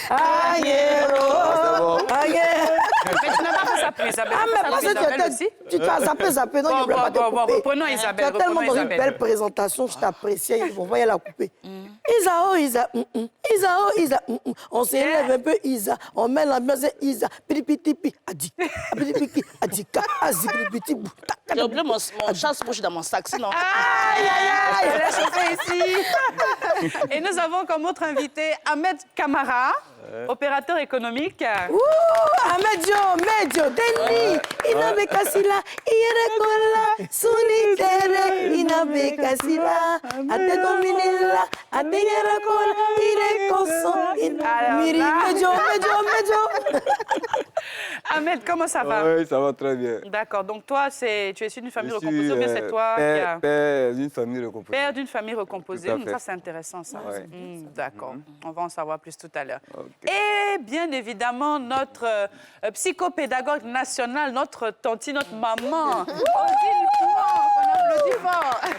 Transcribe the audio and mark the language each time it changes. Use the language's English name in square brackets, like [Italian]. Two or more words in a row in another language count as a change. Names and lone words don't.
[French] Mais tu n'as pas fait ça pour Isabelle. Ah, mais parce Isabelle que aussi? tu as zappé, donc Bon, je ne voulais pas te couper. reprenons Isabelle, Tu as tellement reprenons dans une Isabelle. belle présentation, je t'apprécie, on va y la couper. Isa, on s'élève un peu, Isa, on met l'ambiance, Isa, piripitipi, adika, azipiripiti, J'ai oublié mon chasse-bouche dans mon sac, sinon... Aïe, aïe, aïe, elle est chauffée ici. Et nous avons comme autre invité Ahmed Kamara, opérateur économique. Medio, Deni, Inabekasila, Irekola, Sunitere, Inabekasila, Atedominila, Ateyerekola, Irekoso, Miri, Medio. Ahmed, comment ça va? Oui, ça va très bien. D'accord, donc toi, tu es issu d'une famille Je suis, recomposée ou bien c'est toi qui père, as... père d'une famille recomposée. Père d'une famille recomposée. Tout à fait. Ça, c'est intéressant, ça. Ouais. D'accord. On va en savoir plus tout à l'heure. Ok. Et bien évidemment, notre psychopédagogue nationale, notre tanti, notre maman, Odile Pouan, qu'on applaudit fort.